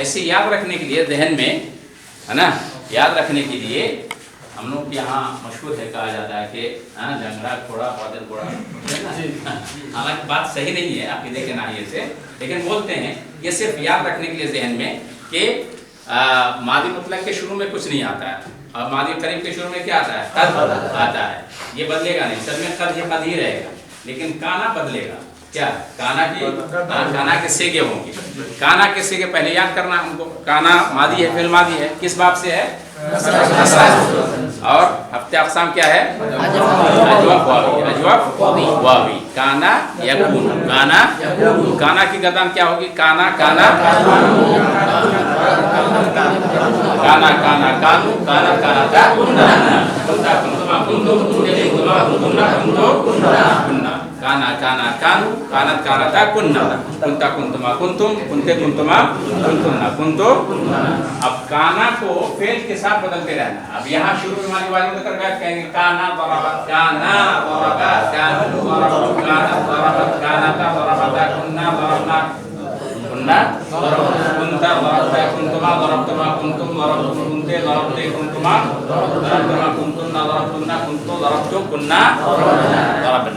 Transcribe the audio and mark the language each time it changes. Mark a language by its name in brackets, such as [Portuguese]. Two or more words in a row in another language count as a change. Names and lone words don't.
[Hindi] ऐसे याद रखने के लिए जहन में, है ना, याद रखने के लिए हम लोग यहाँ मशहूर है, कहा जाता है कि जंगड़ा घोड़ा बादल घोड़ा, हालांकि बात सही नहीं है आपके देखे ना ये से, लेकिन बोलते हैं ये सिर्फ याद रखने के लिए जहन में कि मादी मुतलक के शुरू में कुछ नहीं आता है, और मादी करीब के शुरू में क्या आता है, कद आता है। ये बदलेगा नहीं, सब में कद ही रहेगा, लेकिन काना बदलेगा। क्या, काना की काना के सेगे होंगे। काना के सेगे पहले याद करना हमको। काना मादी है, फिल मादी है, किस बाब से है, और हफ्ते अक़साम क्या है, अजवफ वावी, अजवफ वावी। काना यकून, काना, काना की गर्दान क्या होगी, [Arabic] كانَ كانَ كانَ كانَ كانوا، كانَ كانَ تا كُنَّ، كُنَّ كُنَّ كُنَّ كُنَّ كُنَّ، كانَ كانَ كانوا، كانَتْ كانَتا كُنَّ، كُنْتَ كُنْتُما كُنْتُم, كُنْتِ كُنْتُما كُنْتُنَّ، كُنْتُ. [Hindi] अब काना को फेल के साथ बदलते रहना। अब यहाँ शुरू में हमारी वाली मुकर गए, कहेंगे काना बराबर, काना बराबर, कानू बराबर, काना बराबर, काना ता बराबर, कुन्ना बराबर, कुन्ना कुंता बराबर, कुंतुमा बराबर, कुंतुम बराबर, कुंते बराबर, कुंतुमा बराबर, कुंतुन्ना बराबर, कुंतो बराबर, कुन्ना बराबर।